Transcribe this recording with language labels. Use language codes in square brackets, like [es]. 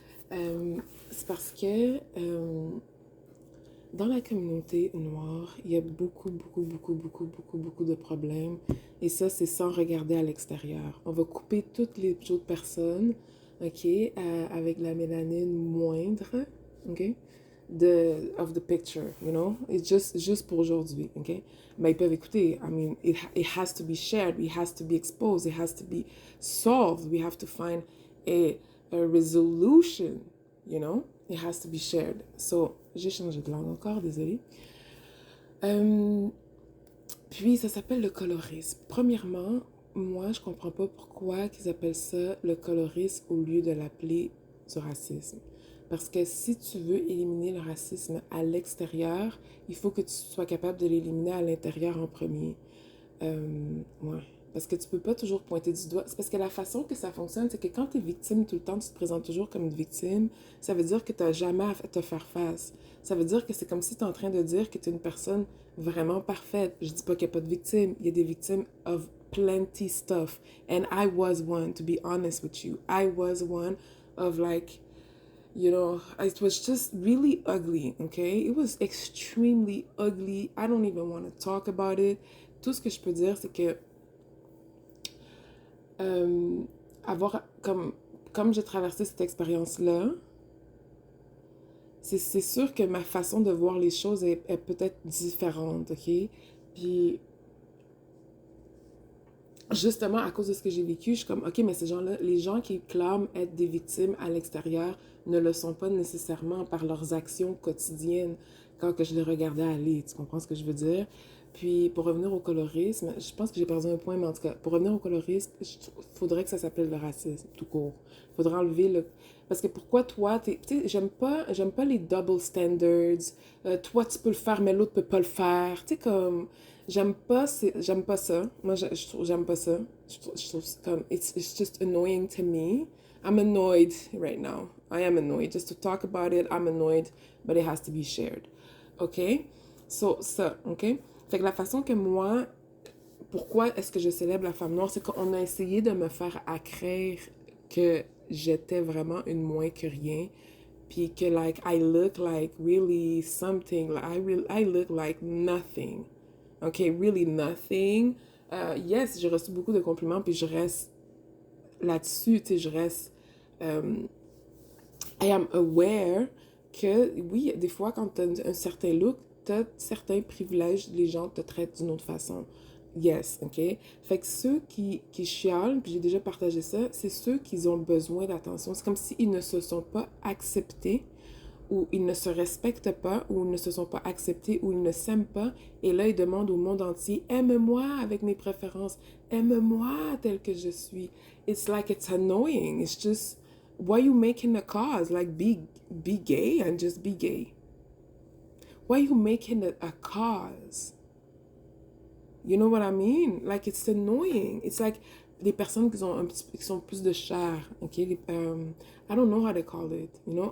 [fr] C'est parce que dans la communauté noire, il y a beaucoup de problèmes. Et ça, c'est sans regarder à l'extérieur. On va couper toutes les autres personnes, OK, avec la mélanine moindre, OK, [en] of the picture, you know? [fr] It's juste pour aujourd'hui, OK? Mais ils peuvent écouter. [en] I mean, it has to be shared. It has to be exposed. It has to be solved. We have to find a resolution, you know? It has to be shared. [fr] So, j'ai changé de langue encore, désolée. Puis, ça s'appelle le colorisme. Premièrement, moi, je comprends pas pourquoi ils appellent ça le colorisme au lieu de l'appeler du racisme. Parce que si tu veux éliminer le racisme à l'extérieur, il faut que tu sois capable de l'éliminer à l'intérieur en premier. Ouais. Parce que tu peux pas toujours pointer du doigt. C'est parce que la façon que ça fonctionne, c'est que quand tu es victime tout le temps, tu te présentes toujours comme une victime, ça veut dire que tu n'as jamais à te faire face. Ça veut dire que c'est comme si tu es en train de dire que tu es une personne vraiment parfaite. Je dis pas qu'il n'y a pas de victimes. Il y a des victimes [en] of plenty stuff. And I was one, to be honest with you. I was one of like, you know, it was just really ugly, okay? It was extremely ugly. I don't even want to talk about it. [fr] Tout ce que je peux dire, c'est que avoir comme j'ai traversé cette expérience-là, c'est sûr que ma façon de voir les choses est peut-être différente, OK? Puis, justement, à cause de ce que j'ai vécu, je suis comme, OK, mais ces gens-là, les gens qui clament être des victimes à l'extérieur ne le sont pas nécessairement par leurs actions quotidiennes quand que je les regardais aller. Tu comprends ce que je veux dire? Puis, pour revenir au colorisme, je pense que j'ai perdu un point, mais en tout cas, pour revenir au colorisme, il faudrait que ça s'appelle le racisme, tout court. Il faudrait enlever le... Parce que pourquoi toi, tu sais, j'aime pas les double standards. Toi, tu peux le faire, mais l'autre peut pas le faire. Tu sais, comme... J'aime pas ça. Moi, j'aime pas ça. Je trouve comme, [en] it's just annoying to me. I'm annoyed right now. I am annoyed. Just to talk about it, I'm annoyed, but it has to be shared. OK? So, ça, OK? [fr] Fait que la façon que moi, pourquoi est-ce que je célèbre la femme noire, c'est qu'on a essayé de me faire accraire que j'étais vraiment une moins que rien, puis que, like, [en] I look like really something, like, I look like nothing. OK, really nothing. [fr] Yes, j'ai reçu beaucoup de compliments, puis je reste là-dessus, tu sais, je reste... [en] I am aware [fr] que, oui, des fois, quand tu as un certain look, tu as certains privilèges, les gens te traitent d'une autre façon. Yes, OK? Fait que ceux qui chialent, puis j'ai déjà partagé ça, c'est ceux qui ont besoin d'attention. C'est comme s'ils ne se sont pas acceptés, ou ils ne se respectent pas, ou ils ne se sont pas acceptés, ou ils ne s'aiment pas. Et là, ils demandent au monde entier, aime-moi avec mes préférences, aime-moi tel que je suis. [en] It's like it's annoying. It's just, why you making a cause? Like, be gay and just be gay. Why you making it a cause? You know what I mean? Like, it's annoying. It's like [fr] les personnes qui, ont un petit, qui sont plus de chair, ok? [en] I don't know how to call it, you know?